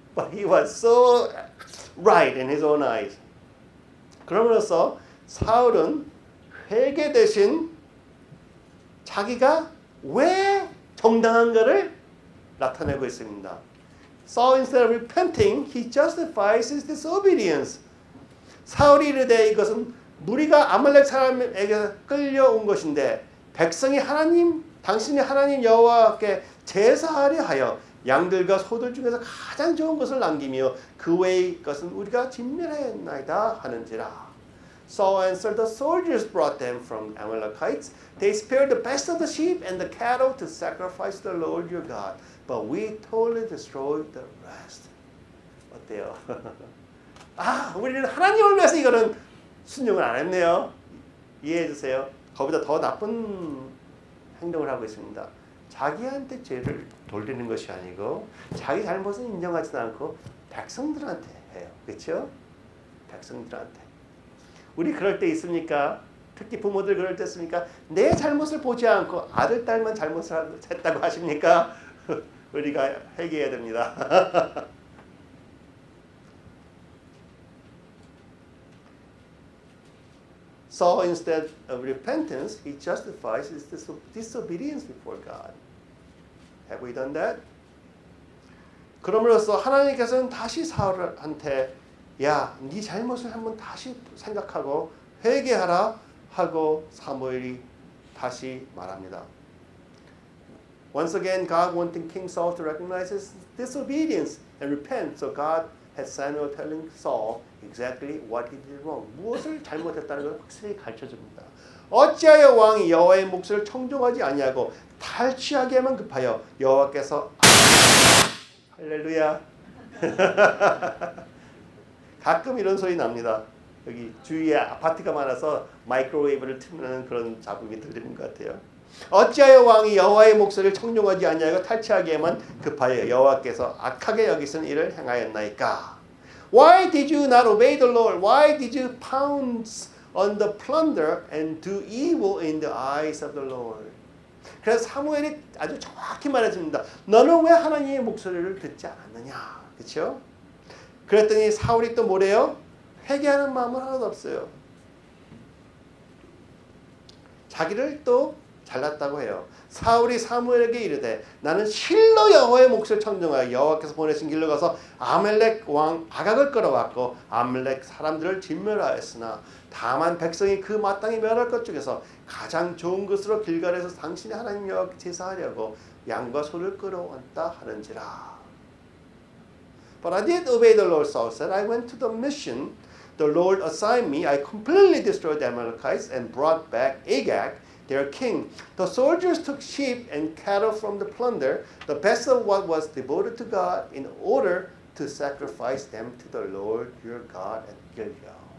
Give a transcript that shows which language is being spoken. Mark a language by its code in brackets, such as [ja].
[en] But he was so right in his own eyes. [ko] 그러므로써 사울은 회개 대신 자기가 왜 정당한가를 나타내고 있습니다. [en] Saul instead of repenting, he justifies his disobedience. [ko] 사울이 이르되 이것은 무리가 아말렉 사람에게 끌려온 것인데 백성이 당신이 하나님 여호와께 제사하려 하여 양들과 소들 중에서 가장 좋은 것을 남기며 그 외의 것은 우리가 진멸하였나이다 하는지라. [en] Saul answered, the soldiers brought them from Amalekites. They spared the best of the sheep and the cattle to sacrifice to the Lord your God. But we totally destroyed the rest. [ko] 어때요? 아, 우리는 하나님을 위해서 이거는 순종을 안 했네요. 이해해 주세요. 거기다 더 나쁜 행동을 하고 있습니다. 자기한테 죄를 돌리는 것이 아니고 자기 잘못은 인정하지도 않고 백성들한테 해요. 그렇죠? 백성들한테. 우리 그럴 때 있습니까? 특히 부모들 그럴 때 있습니까? 내 잘못을 보지 않고 아들, 딸만 잘못을 했다고 하십니까? 우리가 회개해야 됩니다. [en] So instead of repentance, he justifies his disobedience before God. Have we done that? [ko] 그럼으로써 하나님께서는 다시 사울한테 야, 네 잘못을 한번 다시 생각하고 회개하라 하고 사무엘이 다시 말합니다. [en] Once again, God wanting King Saul to recognize his disobedience and repent. So God had Samuel telling Saul exactly what he did wrong. [ko] 무엇을 잘못했다는 걸 확실히 가르쳐줍니다. 어찌하여 왕이 여호와의 몫을 청종하지 아니하고 탈취하게만 급하여 여호와께서 할렐루야. 가끔 이런 소리 납니다. 여기 주위에 아파트가 많아서 마이크로웨이브를 틀면 그런 잡음이 들리는 것 같아요. 어찌하여 왕이 여호와의 목소리를 청종하지 아니하고 탈취하기에만 급하여 여호와께서 악하게 여기신 일을 행하였나이까? [en] Why did you not obey the Lord? Why did you pounce on the plunder and do evil in the eyes of the Lord? [ko] 그래서 사무엘이 아주 정확히 말해줍니다. 너는 왜 하나님의 목소리를 듣지 않았느냐? 그렇죠? 그랬더니 사울이 또 뭐래요? 회개하는 마음은 하나도 없어요. 자기를 또 잘났다고 해요. 사울이 사무엘에게 이르되 나는 실로 여호와의 몫을 청정하여 여호와께서 보내신 길로 가서 아말렉 왕 아각을 끌어왔고 아말렉 사람들을 진멸하였으나 다만 백성이 그 마땅히 멸할 것 중에서 가장 좋은 것으로 길갈에서 당신의 하나님 여호와께 제사하려고 양과 소를 끌어왔다 하는지라. [en] But I did obey the Lord. Saul said, I went to the mission the Lord assigned me. I completely destroyed the Amalekites and brought back Agag, their king. The soldiers took sheep and cattle from the plunder, the best of what was devoted to God, in order to sacrifice them to the Lord your God at Gilgal.